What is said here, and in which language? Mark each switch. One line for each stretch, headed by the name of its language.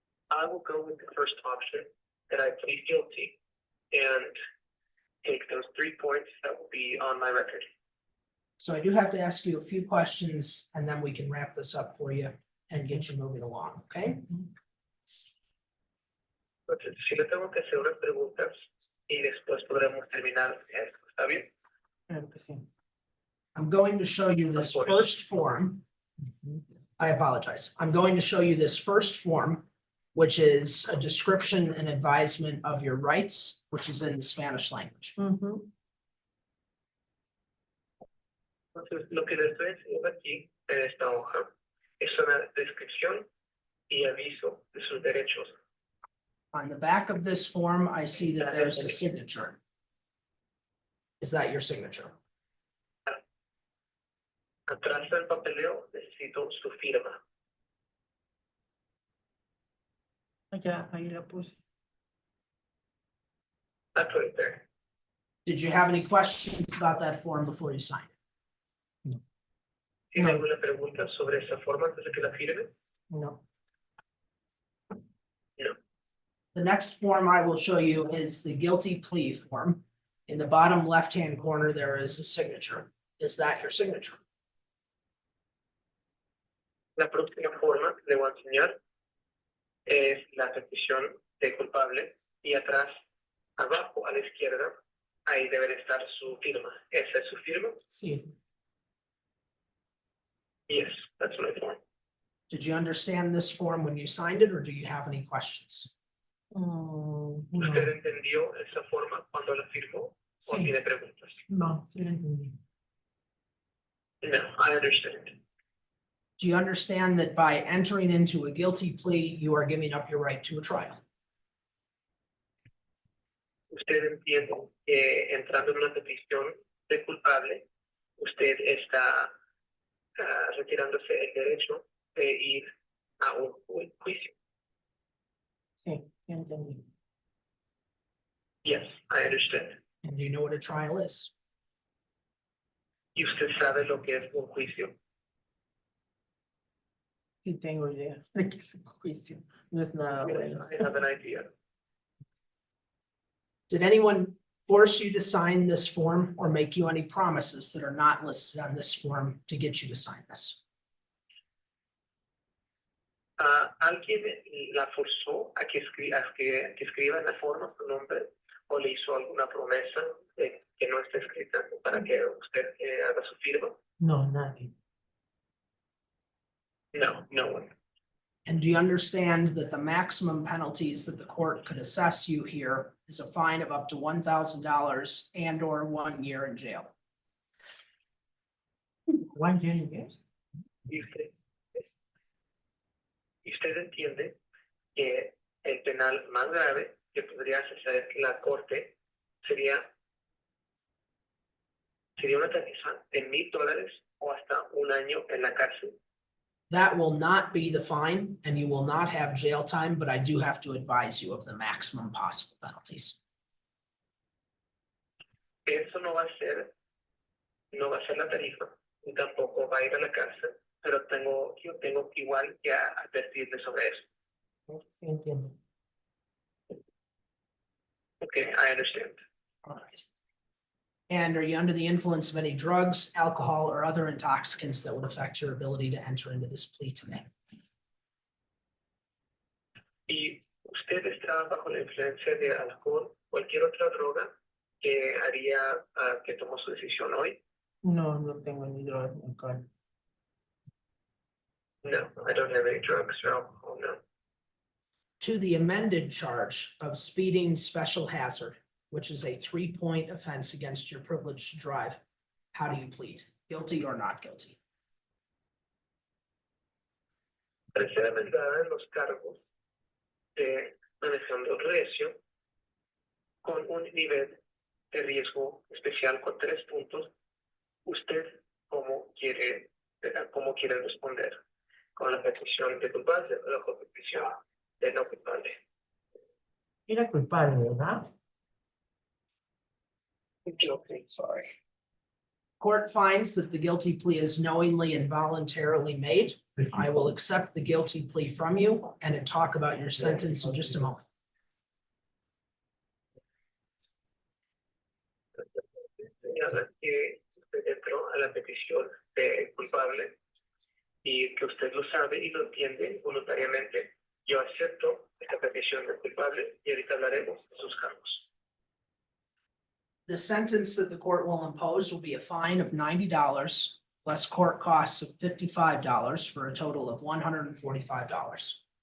English: I will go with the first option, that I plead guilty and take those 3 points that will be on my record. So I do have to ask you a few questions and then we can wrap this up for you and get you moving along, okay?
Spanish: Entonces, si le tengo que hacer unas preguntas y después podremos terminar esto, ¿está bien? Creo que sí.
English: I'm going to show you this first form. I apologize. I'm going to show you this first form, which is a description and advisement of your rights, which is in the Spanish language. Ujú.
Spanish: Entonces, lo que les estoy enseñando aquí, en esta hoja, es una descripción y aviso de sus derechos.
English: On the back of this form, I see that there's a signature. Is that your signature?
Spanish: Atrás del papeleo necesito su firma. Allá, ahí la puse.
English: I put it there. Did you have any questions about that form before you signed?
Spanish: ¿Tiene alguna pregunta sobre esa forma antes de que la firme? No.
English: The next form I will show you is the guilty plea form. In the bottom left-hand corner, there is a signature. Is that your signature?
Spanish: La próxima forma que le voy a enseñar es la petición de culpable y atrás, abajo a la izquierda, ahí debe estar su firma. ¿Esa es su firma? Sí.
English: Yes, that's my form. Did you understand this form when you signed it, or do you have any questions? No.
Spanish: ¿Usted entendió esa forma cuando la firmó o Sí. tiene preguntas? No, sí lo entendí.
English: No, I understand. Do you understand that by entering into a guilty plea, you are giving up your right to a trial?
Spanish: Usted entiende que entrando en una petición de culpable, usted está retirándose el derecho de ir a un juicio. Sí, sí entendí.
English: Yes, I understand. And do you know what a trial is?
Spanish: ¿Y usted sabe lo que es un juicio? Sí tengo idea de que es un juicio. No es nada bueno.
English: I have an idea. Did anyone force you to sign this form or make you any promises that are not listed on this form to get you to sign this?
Spanish: ¿Alguien la forzó a que escriba en la forma su nombre o le hizo alguna promesa que no está escrita para que usted haga su firma? No, nadie.
English: No, no one. And do you understand that the maximum penalties that the court could assess you here is a fine of up to $1,000 and or 1 year in jail? 1 year, yes?
Spanish: Y usted entiende que el penal más grave que podría hacer la corte sería una tarifa de $1,000 o hasta 1 año en la cárcel.
English: That will not be the fine and you will not have jail time, but I do have to advise you of the maximum possible penalties.
Spanish: Eso no va a ser la tarifa y tampoco va a ir a la cárcel, pero yo tengo que igual que advertirle sobre eso. Sí entiendo.
English: Okay, I understand. All right. And are you under the influence of any drugs, alcohol, or other intoxicants that would affect your ability to enter into this plea today?
Spanish: ¿Y usted está bajo la influencia de alcohol, cualquier otra droga que haría que tomó su decisión hoy? No, no tengo ni droga ni alcohol.
English: No, I don't have any drugs or alcohol, no. To the amended charge of speeding special hazard, which is a 3-point offense against your privilege to drive, how do you plead? Guilty or not guilty?
Spanish: Al ser amendada en los cargos de manejando recio con un nivel de riesgo especial con 3 puntos, ¿usted cómo quiere responder? ¿Con la petición de culpable o la petición de no culpable? Era culpable, ¿verdad?
English: Guilty, sorry. Court finds that the guilty plea is knowingly and voluntarily made. I will accept the guilty plea from you and talk about your sentence in just a moment.
Spanish: Señala que usted entró a la petición de culpable y que usted lo sabe y lo entiende voluntariamente. Yo acepto esta petición de culpable y ahorita hablaremos de sus cargos.
English: The sentence that the court will impose will be a fine of $90 plus court costs of $55 for a total of $145.